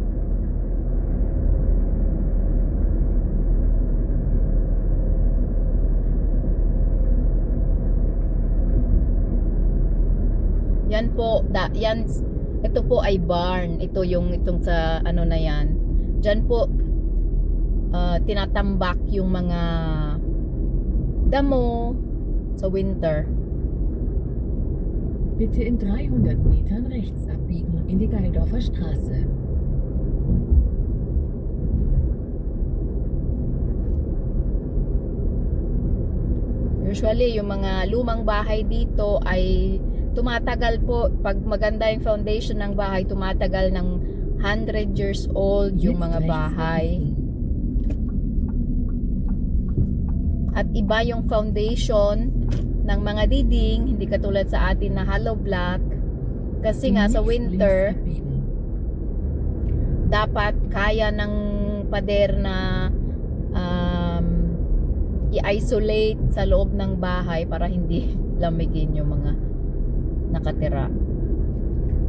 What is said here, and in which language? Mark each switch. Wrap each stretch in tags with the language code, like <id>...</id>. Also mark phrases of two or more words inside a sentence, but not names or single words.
<tl>Yan po, ito po ay barn. Ito itong sa na yan. Diyan po tinatambak yung mga damo sa winter.</tl> <de>Bitte in 300 Metern rechts abbiegen in die Geildorfer Straße.</de> <tl>Usually, yung mga lumang bahay dito ay tumatagal po. Pag maganda yung foundation ng bahay, tumatagal ng 100</tl> <en>years old</en> <tl>yung</tl> <de>Jetzt</de> <tl>mga</tl> <de>rechts</de> <tl>bahay.</tl> <de>abbiegen.</de> <tl>At iba yung foundation ng mga diding, hindi katulad sa atin na</tl> <en>hollow block.</en> <tl>Kasi nga sa</tl> <de>Demnächst</de> <tl>winter,</tl> <de>links abbiegen.</de> <tl>dapat kaya ng pader na i-isolate sa loob ng bahay para hindi lamigin yung mga nakatira.</tl>